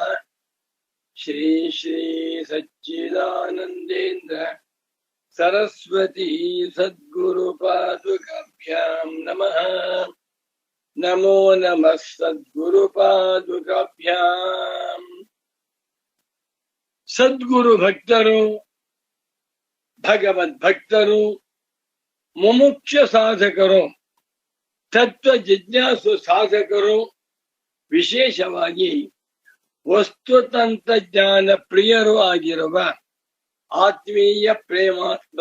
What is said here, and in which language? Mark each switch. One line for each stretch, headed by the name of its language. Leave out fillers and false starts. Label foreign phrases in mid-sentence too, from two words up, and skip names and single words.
Sanskrit: श्री श्री सच्चिदानन्देन्द्र सरस्वती सद्गुरुपादुकाभ्यां नमः। नमो नमः सद्गुरुपादुकाभ्यां।
Kannada: ಸದ್ಗುರು ಭಕ್ತರು ಭಗವದ್ಭಕ್ತರು ಮುಮುಕ್ಷ ಸಾಧಕರು ತತ್ವ ಜಿಜ್ಞಾಸು ಸಾಧಕರು ವಿಶೇಷವಾಗಿ ವಸ್ತುತಂತ್ರಜ್ಞಾನ ಪ್ರಿಯರು ಆಗಿರುವ ಆತ್ಮೀಯ ಪ್ರೇಮಾತ್ಮ